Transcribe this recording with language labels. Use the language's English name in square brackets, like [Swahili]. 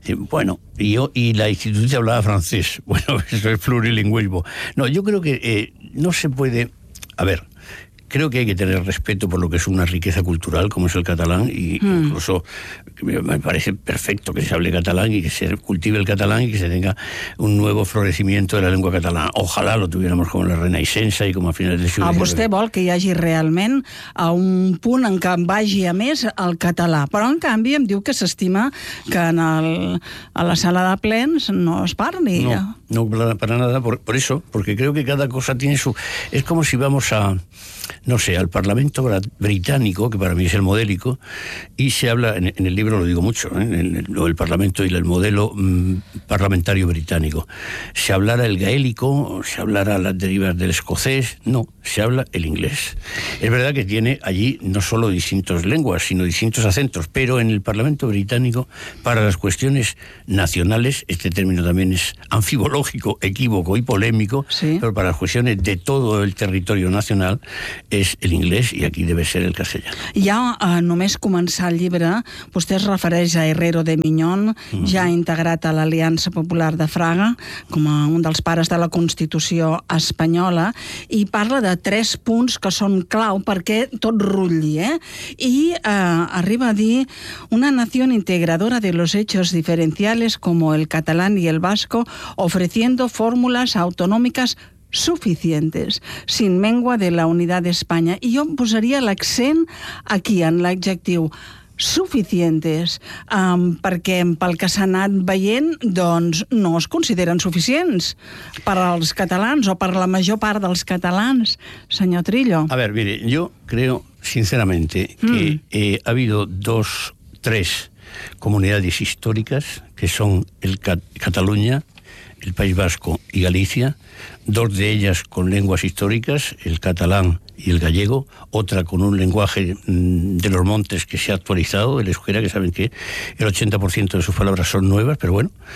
[Spanish] Bueno, y la institución hablaba francés. Bueno, eso es plurilingüismo. No, yo creo que no se puede... A ver, creo que hay que tener respeto por lo que es una riqueza cultural como es el catalán, y incluso me parece perfecto que se hable catalán y que se cultive el catalán y que se tenga un nuevo florecimiento de la lengua catalana. Ojalá lo tuviéramos como la Renaixença y como a finales del siglo XIX. [Catalan] Vostè vol que hi hagi realment a un punt en què vagi a més el català, però en canvi em diu que s'estima que en el, a la sala de plens no es parli. [Spanish] No, no, para nada, por eso, porque creo que cada cosa tiene su... Es como si vamos a... No sé, al Parlamento británico, que para mí es el modélico, y se habla, en el libro lo digo mucho, ¿eh? El Parlamento y el modelo parlamentario británico. Se hablara el gaélico, se hablara las derivas del escocés, no, se habla el inglés. Es verdad que tiene allí no solo distintas lenguas, sino distintos acentos, pero en el Parlamento británico, para las cuestiones nacionales, este término también es anfibológico, equívoco y polémico, ¿sí? Pero para las cuestiones de todo el territorio nacional, [Catalan] és el inglès i aquí deve ser el castellà. Ja només començar el llibre, vostè es refereix a Herrero de Miñón, ja integrat a l'Aliança Popular de Fraga, com a un dels pares de la Constitució espanyola, i parla de tres punts que són clau perquè tot rutlli, eh? I arriba a dir: [Spanish] una nació integradora de los hechos diferenciales como el catalán y el vasco, ofreciendo fórmulas autonómicas suficientes, sin mengua de la unidad de España. [Catalan] I jo posaria l'accent aquí, en l'adjectiu suficientes, perquè pel que s'ha anat veient, doncs no es consideren suficients per als catalans o per la major part dels catalans, senyor Trillo. [Spanish] A ver, mire, yo creo sinceramente que ha habido dos, tres comunidades históricas que son el Cataluña, el País Vasco y Galicia, dos de ellas con lenguas históricas, el catalán y el gallego, otra con un lenguaje de los montes que se ha actualizado, el euskera, que saben que el 80% de sus palabras son nuevas, pero bueno,